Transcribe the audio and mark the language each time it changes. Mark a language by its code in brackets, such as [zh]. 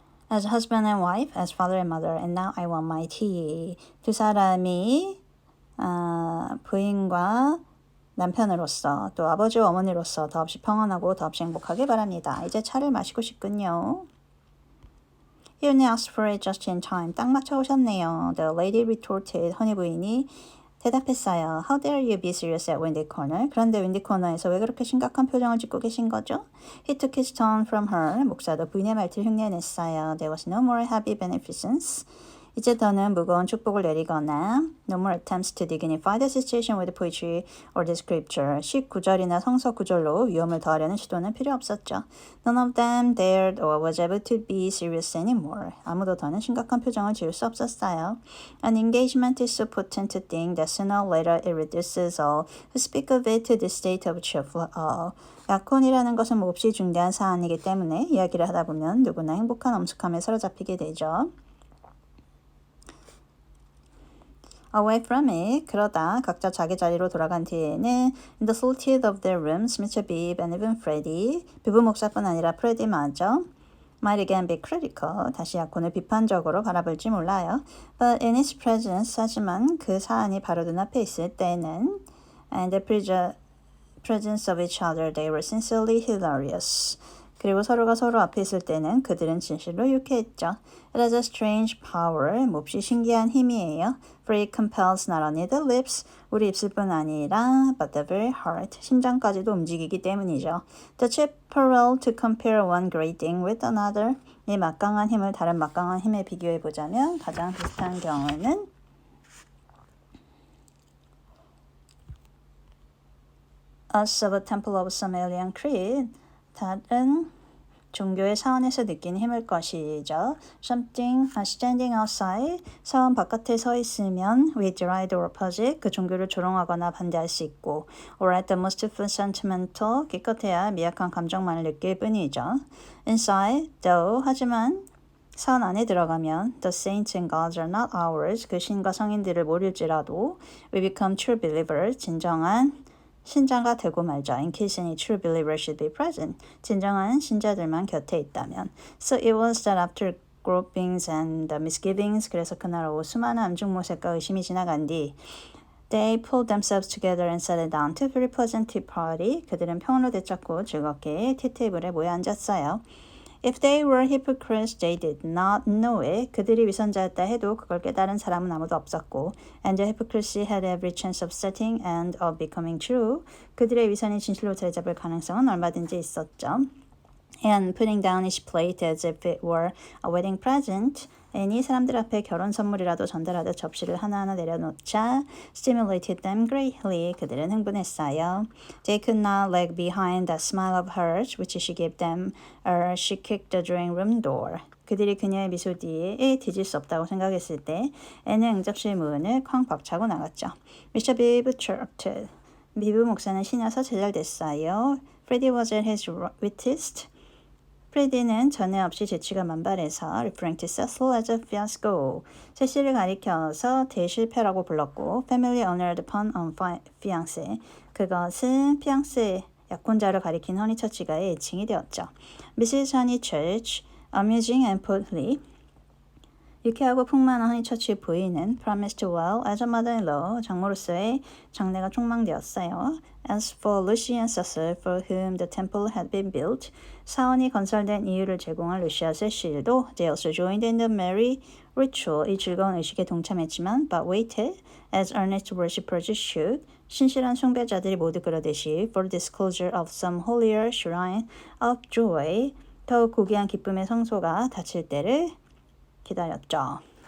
[en] as husband and wife, as father and mother, and now I want my tea. [ko] 두 사람이 부인과 남편으로서 또 아버지와 어머니로서 더없이 평안하고 더없이 행복하게 바랍니다. 이제 차를 마시고 싶군요. [en] You asked for it just in time. [ko] 딱 맞춰 오셨네요. [en] The lady retorted. [ko] 허니 부인이 대답했어요. [en] How dare you be serious at Windy Corner? [ko] 그런데 윈디 코너에서 왜 그렇게 심각한 표정을 짓고 계신 거죠? [en] He took his tone from her. [ko] 목사도 부인의 말투를 흉내냈어요. [en] There was no more heavy beneficence. [ko] 이제 더는 무거운 축복을 내리거나 [en] no more attempts to dignify the situation with poetry or the scripture. [ko] 19절이나 성서 구절로 위험을 더하려는 시도는 필요 없었죠. [en] None of them dared or was able to be serious anymore. [ko] 아무도 더는 심각한 표정을 지을 수 없었어요. [en] An engagement is so potent a thing that sooner or later it reduces all who speak of it to the state of cheerful awe. [ko] 약혼이라는 것은 몹시 중대한 사안이기 때문에 이야기를 하다 보면 누구나 행복한 엄숙함에 사로잡히게 되죠. [en] Away from it. [ko] 그러다 각자 자기 자리로 돌아간 뒤에는 [en] in the solitude of their rooms, Mr. Bibb and even Freddie, [ko] 비브 목사뿐 아니라 프레디마저 [en] might again be critical. [ko] 다시 약혼을 비판적으로 바라볼지 몰라요. [en] But in his presence, [ko] 하지만 그 사안이 바로 눈앞에 있을 때는 [en] and the presence of each other, they were sincerely hilarious. [ko] 그리고 서로가 서로 앞에 있을 때는 그들은 진실로 유쾌했죠. [en] It has a strange power, [ko] 몹시 신기한 힘이에요. [en] For it compels not only the lips, [ko] 우리 입술뿐 아니라 [en] but the very heart, [ko] 심장까지도 움직이기 때문이죠. [en] The cheap parallel to compare one great thing with another, [ko] 이 막강한 힘을 다른 막강한 힘에 비교해보자면 가장 비슷한 경우는 [en] us of a temple of some alien creed, [ko] 다른 종교의 사원에서 느끼는 힘일 것이죠. [en] Something standing outside, [ko] 사원 바깥에 서 있으면 [en] we deride or oppose, [ko] 그 종교를 조롱하거나 반대할 수 있고 [en] or at the most sentimental, [ko] 기껏해야 미약한 감정만을 느낄 뿐이죠. [en] Inside, though, [ko] 하지만 사원 안에 들어가면 [en] the saints and gods are not ours, [ko] 그 신과 성인들을 모를지라도 [en] we become true believers, [ko] 진정한 신자가 되고 말자. [en] In case any true believer should be present. [ko] 진정한 신자들만 곁에 있다면. [en] So it was that after gropings and misgivings, [ko] 그래서 그날 오후 수많은 암중모색과 의심이 지나간 뒤 [en] They pulled themselves together and settled down to a very pleasant tea party. [ko] 그들은 평온을 되찾고 즐겁게 티테이블에 모여 앉았어요. [en] If they were hypocrites, they did not know it. [ko] 그들이 위선자였다 해도 그걸 깨달은 사람은 아무도 없었고 [en] and the hypocrisy had every chance of setting and of becoming true. [ko] 그들의 위선이 진실로 자리 잡을 가능성은 얼마든지 있었죠. [en] And putting down each plate as if it were a wedding present. [ko] 앤이 사람들 앞에 결혼 선물이라도 전달하듯 접시를 하나하나 내려놓자 [en] stimulated them greatly. [ko] 그들은 흥분했어요. [en] They could not lag behind that smile of hers which she gave them as she kicked the drawing room door. [ko] 그들이 그녀의 미소 뒤에 뒤질 수 없다고 생각했을 때 앤은 응접실 문을 쾅 박차고 나갔죠. [en] Mr. Bibb chirped. [ko] 비브 목사는 신나서 제잘됐어요. [en] Freddie was at his wittiest. [ko] 프레디는 전에 없이 재치가 만발해서 [en] referring to Cecil as a fiasco, [ko] 세실을 가리켜서 대실패라고 불렀고 [en] family honored pun on fiancé, [ko] 그것은 피앙세 약혼자를 가리킨 허니처치가의 애칭이 되었죠. [en] Mrs. Honeychurch, amusing and portly, [ko] 유쾌하고 풍만한 허니처치 부인은 [en] promised well as a mother-in-law, [ko] 장모로서의 장래가 촉망되었어요. [en] As for Lucy and Cecil, for whom the temple had been built, [ko] 사원이 건설된 이유를 제공한 루시아 세실도 [en] they also joined in the merry ritual, [ko] 이 즐거운 의식에 동참했지만 [en] but waited, as earnest worshippers should, [ko] 신실한 숭배자들이 모두 그러듯이 [en] for the disclosure of some holier shrine of joy, [ko] 더욱 고귀한 기쁨의 성소가 닫힐 때를 기다렸죠.